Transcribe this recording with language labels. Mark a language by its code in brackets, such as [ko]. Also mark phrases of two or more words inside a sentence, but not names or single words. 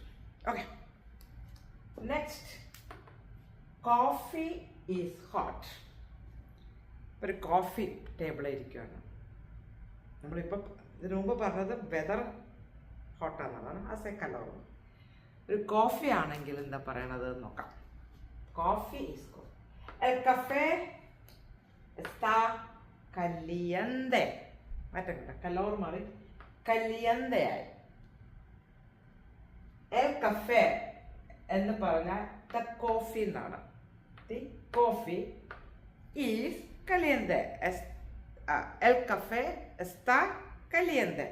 [en] okay, next, coffee is hot. [ml] ഒരു കോഫി ടേബിളിൽ ഇരിക്കുകയാണ്. നമ്മളിപ്പോൾ ഇതിനു മുമ്പ് പറഞ്ഞത് വെതർ ഹോട്ടാണെന്നുള്ളതാണ്. [es] hace calor. [ml] ഒരു കോഫി ആണെങ്കിൽ എന്താ പറയണത് നോക്കാം. [en] coffee is hot. [es] El café está caliente. [ml] മാറ്റണ്ട, കലോർ മാറി കലിയന്തെ ആയി. [es] el café [ml] എന്ന് പറഞ്ഞാൽ [en] the coffee [ml] എന്നാണ്. [en] the coffee is കലിയന്തെ. [es] el café está caliente.